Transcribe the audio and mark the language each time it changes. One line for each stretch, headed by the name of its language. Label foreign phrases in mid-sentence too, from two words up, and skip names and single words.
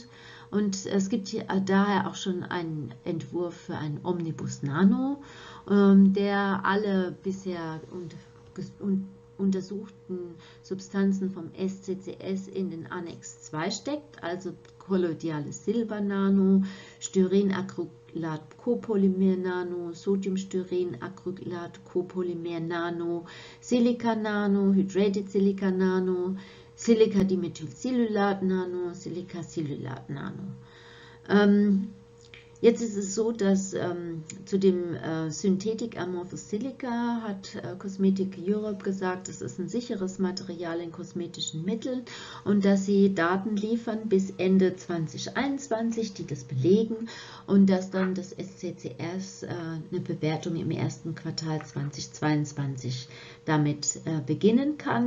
German: Und es gibt hier daher auch schon einen Entwurf für einen Omnibus Nano, der alle bisher untersuchten Substanzen vom SCCS in den Annex 2 steckt, also kolloidales Silber-Nano, Styrenacrylat-Copolymer-Nano, Sodiumstyren-Acrylat-Copolymer-Nano, Silica-Nano, Hydrated Silica-Nano, Silica-Dimethylcellulat-Nano, Silica-Cellulat-Nano. Jetzt ist es so, dass zu dem
English: Synthetic Amorphous Silica
German: hat Cosmetic Europe gesagt, es ist ein sicheres Material in kosmetischen Mitteln und dass sie Daten liefern bis Ende 2021, die das belegen und dass dann das SCCS eine Bewertung im ersten Quartal 2022 damit beginnen kann.